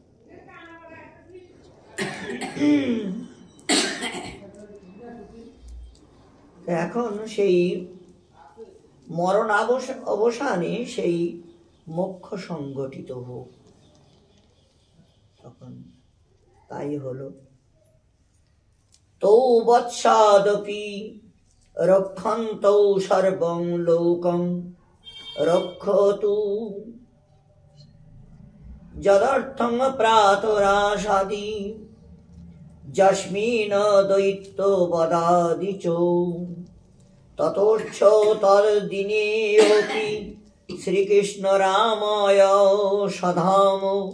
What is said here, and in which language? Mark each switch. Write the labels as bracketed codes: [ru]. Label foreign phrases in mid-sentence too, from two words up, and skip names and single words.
[bn] এখন সেই মরণ অবসানে সেই মোক্ষ সংগঠিত হোক, তখন তাই হলো। [sa] তৌ বৎসাদপি রক্ষন্তৌ সর্বং লোকং রক্ষতু যদর্থং প্রাতরাসাদি যস্মিন দৈত্য বদাদি চ ততোচ্ছ তদ্দিনেऽপি শ্রীকৃষ্ণ রামায় সধাম